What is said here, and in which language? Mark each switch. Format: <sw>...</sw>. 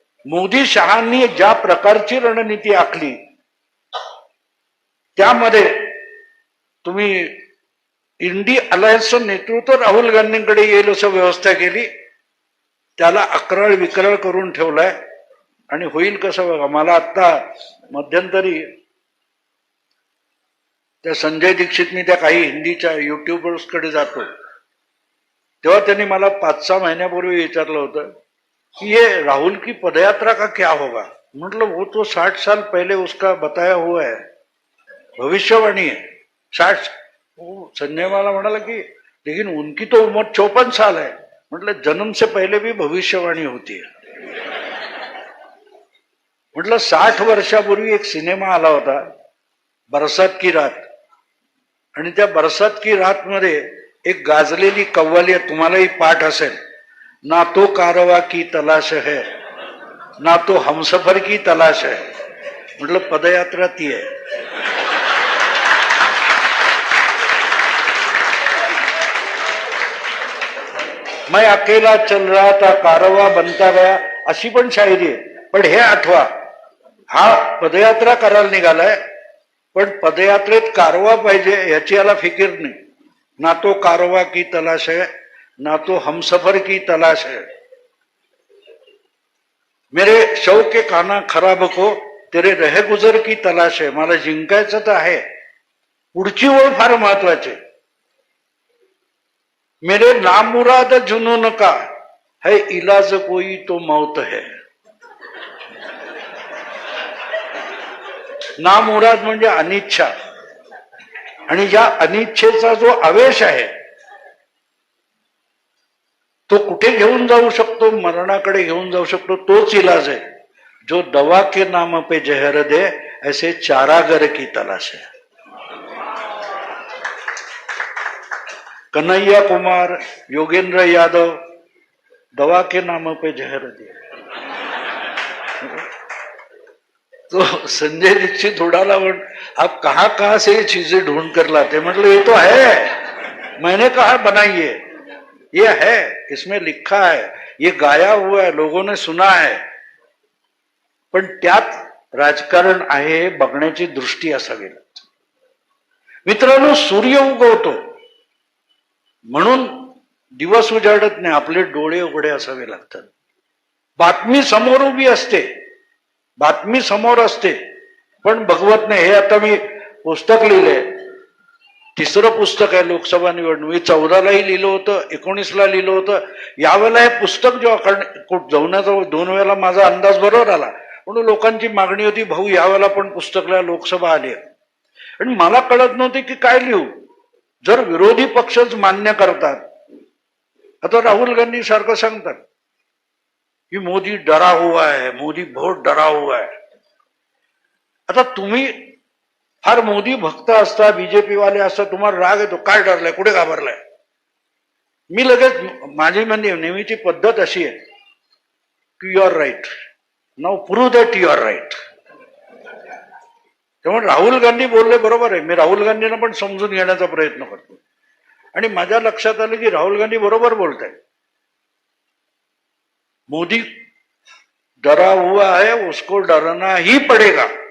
<mr>मोदी शहांनी ज्या प्रकारची रणनीती आखली, त्यामध्ये तुम्ही इंडी अलायन्सचं नेतृत्व राहुल गांधींकडे येईल असं व्यवस्था केली, त्याला अकराळ विकराळ करून ठेवलाय. आणि होईल कसं बघा. मला आत्ता मध्यंतरी त्या संजय दीक्षितनी त्या काही हिंदीच्या युट्यूबर्सकडे जातो, तेव्हा त्यांनी मला 5-6 महिन्यापूर्वी विचारलं होतं कि</mr> <hi>ये राहुल की पदयात्रा का क्या होगा. मतलब वो तो 60 साल पहले उसका बताया हुआ है, भविष्यवाणी है. 60.</hi> <mr>संजय मला म्हणाला की</mr> <hi>लेकिन उनकी तो उम्र 54 साल है.</hi> <mr>म्हटलं</mr> <hi>जन्म से पहले भी भविष्यवाणी होती है.</hi> <mr>म्हटलं 60 वर्षापूर्वी एक सिनेमा आला होता,</mr> <hi>बरसात की रात,</hi> <mr>आणि त्या बरसात की रात मध्ये एक गाजलेली कव्वाली आहे, तुम्हालाही पाठ असेल,</mr> <hi>ना तो कारवा की तलाश है, ना तो हमसफर की तलाश है.</hi> <mr>म्हटलं पदयात्रा ती आहे.</mr> <hi>मैं अकेला चल रहा था कारवा बनता गया,</hi> <mr>अशी पण शायरी आहे. पण हे आठवा, हा पदयात्रा करायला निघालाय, पण पदयात्रेत कारवा पाहिजे याची याला फिकीर नाही.</mr> <hi>ना तो कारवा की तलाश है, ना तो हमसफर की तलाश है. मेरे शौक के खाना खराब को तेरे रह गुजर की तलाश है.</hi> <mr>मला जिंकायचं तर आहे, पुढची ओळ फार महत्वाची.</mr> <hi>मेरे नामुराद जुनून का है इलाज कोई तो मौत है.</hi> <mr>नामुराद म्हणजे अनिच्छा, आणि या अनिच्छेचा जो आवेश आहे तो कुठे घेऊन जाऊ शकतो, मरणाकडे घेऊन जाऊ शकतो. तोच इलाज आहे.</mr> <hi>जो दवा के नाम पे जहर दे ऐसे चारागर की तलाश है. कन्हैया कुमार, योगेंद्र यादव, दवा के नाम पे जहर दे.</hi> <mr>तो संजय दीक्षित उड़ाला,</mr> <hi>आप कहां कहां से ये चीजें ढूंढ कर लाते. मतलब ये तो है, मैंने कहा बनाइए, ये है, इसमें लिखा है, ये गाया हुआ है, लोगों ने सुना है.</hi> <mr>पण त्यात राजकारण आहे, बघण्याची दृष्टी असावी. मित्रांनो, सूर्य उगवतो म्हणून दिवस उजाडत नाही, आपले डोळे उघडे असावे लागतात. बातमी समोर उभी असते, बातमी समोर असते, पण भगवत नाही. हे आता मी पुस्तक लिहिलंय, 3रं पुस्तक आहे लोकसभा निवडणूक. 14लाही लिहिलं होतं, 19ला लिहिलं होतं. यावेळेला हे पुस्तक जेव्हा जवण्याचा 2 वेळेला माझा अंदाज बरोबर आला, म्हणून लोकांची मागणी होती, भाऊ यावेळेला पण पुस्तकला लोकसभा आली. आणि मला कळत नव्हते की काय लिहू. जर विरोधी पक्षच मान्य करतात, आता राहुल गांधी सारखं सांगतात कि</mr> <hi>मोदी डरा हुआ है, मोदी बहुत डरा हुआ है.</hi> <mr>आता तुम्ही फार मोदी भक्त असता, बीजेपी वाले असता, तुम्हाला राग येतो, काय डरलाय, कुठे घाबरलाय. मी लगेच, माझी म्हणजे नेहमीची पद्धत अशी आहे की</mr> <en>You are right, now prove that you are right.</en> <mr>त्यामुळे राहुल गांधी बोलले बरोबर आहे. मी राहुल गांधींना पण समजून घेण्याचा प्रयत्न करतो, आणि माझ्या लक्षात आलं की राहुल गांधी बरोबर बोलत आहेत.</mr> <hi>मोदी डरा हुआ है, उसको डरना ही पड़ेगा.</hi>